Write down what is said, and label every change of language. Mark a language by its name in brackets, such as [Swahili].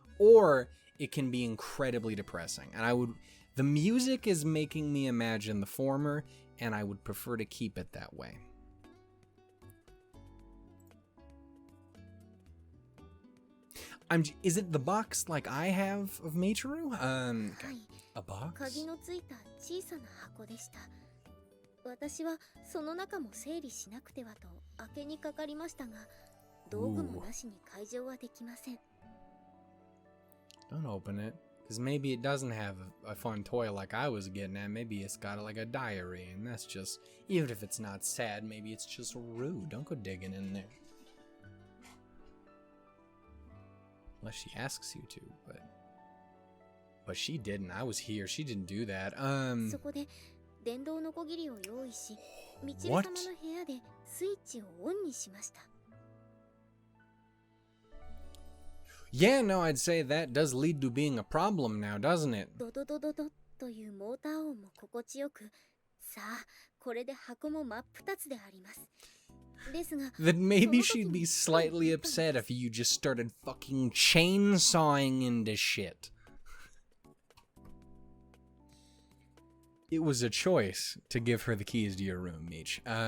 [English] Or it can be incredibly depressing, and the music is making me imagine the former, and I would prefer to keep it that way. Is it the box like I have of Michiru? Okay. A box? [Japanese] 鍵のついた小さな箱でした。私はその中も整理しなくてはと開けにかかりましたが、道具もなしに解錠はできません。 [English] Don't open it, because maybe it doesn't have a fun toy like I was getting at. Maybe it's got like a diary, and that's just, even if it's not sad, maybe it's just rude. Don't go digging in there. Unless she asks you to, but she didn't. I was here. She didn't do that. [Japanese] そこで電動のこぎりを用意し、みちる様の部屋でスイッチをオンにしました。 [English] Yeah, no, I'd say that does lead to being a problem now, doesn't it? [Japanese] ドドドドドというモーター音も心地よく、さあ、これで箱も真っ二つであります。 [English] That maybe she'd be slightly upset if you just started fucking chainsawing into shit. It was a choice to give her the keys to your room, Mich.